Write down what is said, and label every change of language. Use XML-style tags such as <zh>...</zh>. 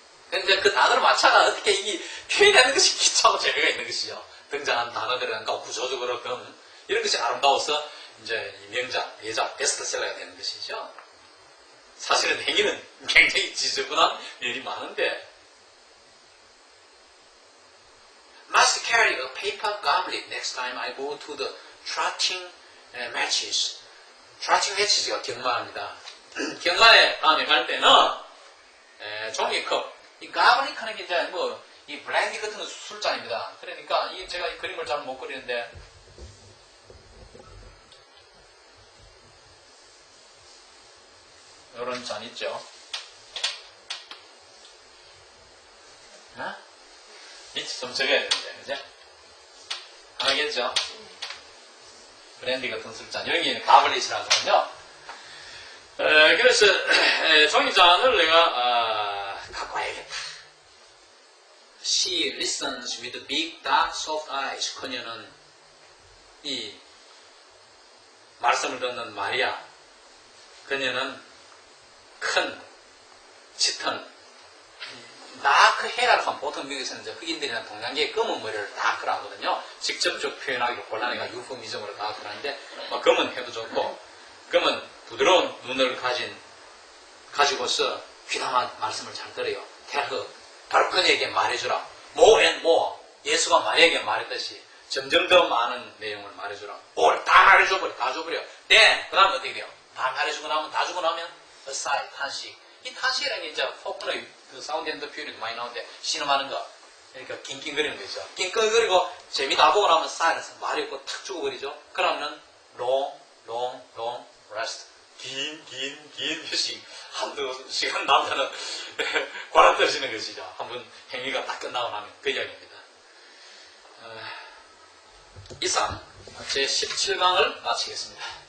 <ko>근데 그 단어를 맞춰가 어떻게 이게 표현하는 것이 기초하고 재미가 있는 것이죠. 등장한 단어들과 구조적으로 이런 것이 아름다워서 이제 이 명작, 예작, 베스트셀러가 되는 것이죠. 사실은 행위는 굉장히 지저분한 일이 많은데</ko> <en>Must carry a paper goblet next time I go to the trotting matches.</en> <ko>trotting matches가 경마입니다. 경마에 다음에 갈 때는 종이컵, 이 goblet 하는 게 이제 이 블렌디 같은 술잔입니다. 그러니까 제가 이 그림을 잘 못 그리는데 이런 잔 있죠. 밑에 좀 적어야 되는데, 그죠? 알겠죠? 브랜디 같은 술잔. 여기는 가블릿이라고 하거든요. 그래서 종이잔을 내가 갖고 와야겠다.</ko> <en>She listens with big, dark, soft eyes.</en> <ko>그녀는 이 말씀을 듣는 마리아. 그녀는 큰, 짙은, 다크 헤라를 하면 보통 미국에서는 이제 흑인들이나 동양계의 검은 머리를 다크를 하거든요. 직접적 표현하기가 곤란해가 유포미즘으로 다크를 하는데, 검은 해도 좋고, 검은 부드러운 눈을 가지고서 귀담한 말씀을 잘 들어요.</ko> <en>Tell her.</en> <ko>바로 그녀에게 말해주라.</ko> <en>More and more.</en> <ko>예수가 마리아에게 말했듯이 점점 더 많은 내용을 말해주라. 뭘 다 말해줘버려. 다 줘버려. 네. 그 다음 어떻게 돼요? 다 말해주고 나면, 다 주고 나면, aside, 탄식. 이 탄식이라는 게 이제 포크의 그 사운드 앤드 퓨리도 많이 나오는데, 신음하는 거. 그러니까 낑낑거리는 거죠. 낑낑거리고, 재미 다 보고 나면 silence. 말이 없고 탁 죽어버리죠. 그러면은,</ko> <en>long rest.</en> <ko>긴 휴식. 한두 시간 나면은, 관아 떨어지는 것이죠. 한번 행위가 딱 끝나고 나면 그 이야기입니다. 이상, 제 17강을 마치겠습니다.</ko>